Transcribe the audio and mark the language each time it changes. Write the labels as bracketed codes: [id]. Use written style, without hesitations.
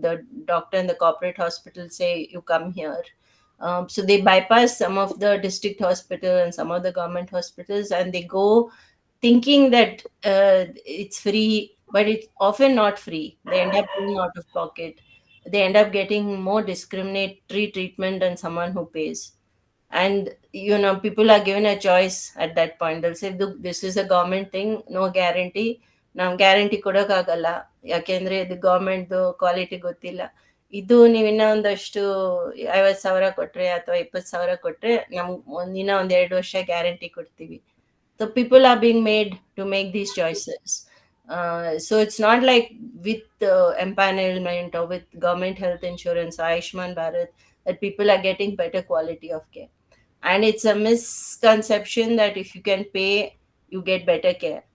[en] The doctor in the corporate hospital say you come here. So they bypass some of the district hospital and some of the government hospitals, and they go thinking that it's free, but it's often not free. They end up paying out of pocket. They end up getting more discriminatory treatment than someone who pays. And people are given a choice at that point. They'll say, look, this is a government thing, no guarantee. [kn] ನಾವು guarantee ಕೊಡೋಕ್ಕಾಗಲ್ಲ, ಯಾಕೆಂದ್ರೆ ಇದು ಗೌರ್ಮೆಂಟ್ದು quality ಗೊತ್ತಿಲ್ಲ. ಇದು ನೀವು ಇನ್ನೂ ಒಂದಷ್ಟು 50,000 ಕೊಟ್ರೆ ಅಥವಾ 20,000 ಕೊಟ್ರೆ ನಮ್ಗೆ ಇನ್ನೂ 1-2 ವರ್ಷ ಗ್ಯಾರಂಟಿ ಕೊಡ್ತೀವಿ. [en] So people are being made to make these choices. So it's not like with empanelment or with government health insurance, Ayushman Bharat, that people are getting better quality of care. And it's a misconception that if you can pay, you get better care.